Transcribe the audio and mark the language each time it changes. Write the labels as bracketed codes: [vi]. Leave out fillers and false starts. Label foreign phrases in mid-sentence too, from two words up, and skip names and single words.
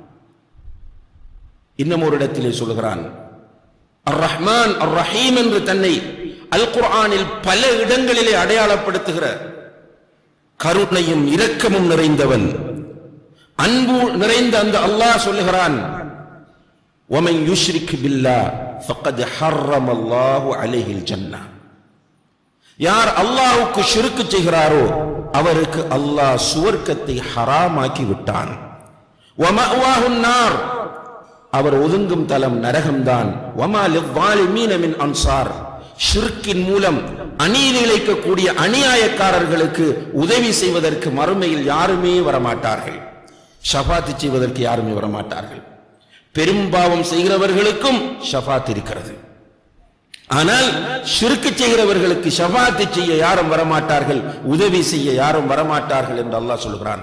[ta] இன்னும் ஒரு இடத்திலே சொல்கிறான், அர் ரஹ்மான் அர் ரஹீம் என்று தன்னை அல் குர்ஆனில் பல இடங்களிலே அடையாளப்படுத்துகிற கருணையும் இரக்கமும் நிறைந்தவன், அன்பு நிறைந்த அந்த அல்லாஹ் சொல்லுகிறான், [ar] وَمَنْ يُشْرِكْ بِاللَّهِ فَقَدْ حَرَّمَ اللَّهُ عَلَيْهِ الْجَنَّةَ, [ta] யார் அல்லாஹ்வுக்கு ஷிர்க் செய்கிறாரோ அவருக்கு அல்லாஹ் சுவர்க்கத்தை ஹராமாக்கி விட்டான். [ar] وَمَأْوَاهُ النَّارُ, [ta] அவர் ஒதுங்கும் தலம் நரகம்தான். [ar] وَمَا لِلظَّالِمِينَ مِنْ أَنصَارٍ, [ta] ஷிர்க்கின் மூலம் அநீதி இழைக்கக்கூடிய அநியாயக்காரர்களுக்கு உதவி செய்வதற்கு மறுமையில் யாருமே வரமாட்டார்கள், ஷஃபாத் செய்வதற்கு யாருமே வரமாட்டார்கள். பெரும்பாவம் செய்கிறவர்களுக்கும் ஷஃபாத் இருக்கிறது, ஆனால் ஷிர்க் செய்கிறவர்களுக்கு ஷஃபாத் செய்ய யாரும் வரமாட்டார்கள், உதவி செய்ய யாரும் வரமாட்டார்கள் என்று அல்லாஹ் சொல்கிறான்.